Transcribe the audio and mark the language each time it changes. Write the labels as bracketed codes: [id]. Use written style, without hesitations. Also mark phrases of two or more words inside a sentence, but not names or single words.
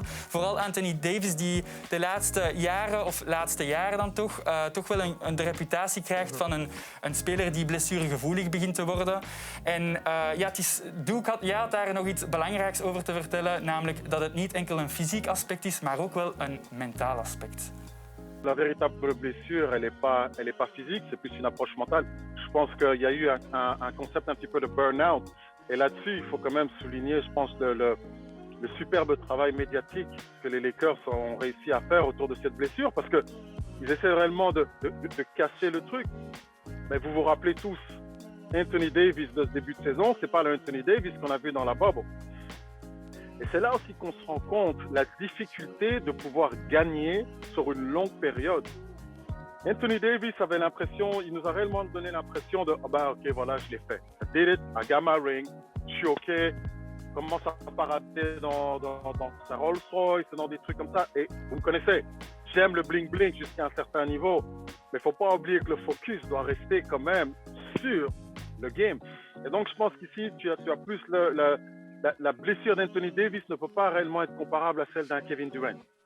[nl] Vooral Anthony Davis die de laatste jaren dan toch wel de reputatie krijgt van een speler die blessuregevoelig begint te worden. En Duke had daar nog iets belangrijks over te vertellen, namelijk dat het niet enkel een fysiek aspect is, maar ook wel een mentaal aspect. [fr] La véritable blessure, elle est pas physique, c'est plus une approche mentale. Je pense qu'il y a eu un concept un petit peu de burn-out. Et là-dessus, il faut quand même souligner, je pense, le superbe travail médiatique que les Lakers ont réussi à faire autour de cette blessure, parce qu'ils essaient réellement de casser le truc. Mais vous vous rappelez tous, Anthony Davis de ce début de saison, c'est pas le Anthony Davis qu'on a vu dans la bubble. Et c'est là aussi qu'on se rend compte la difficulté de pouvoir gagner sur une longue période. Anthony Davis avait l'impression, il nous a réellement donné l'impression de ok, voilà, je l'ai fait. [en] I did it, I got my ring, [fr] je suis ok. Commence à parader dans sa Rolls Royce, dans des trucs comme ça. Et vous me connaissez, j'aime le bling bling jusqu'à un certain niveau, mais il ne faut pas oublier que le focus doit rester quand même sur le game. Et donc je pense qu'ici, tu as plus la blessure d'Anthony Davis ne peut pas réellement être comparable à celle d'un Kevin Durant.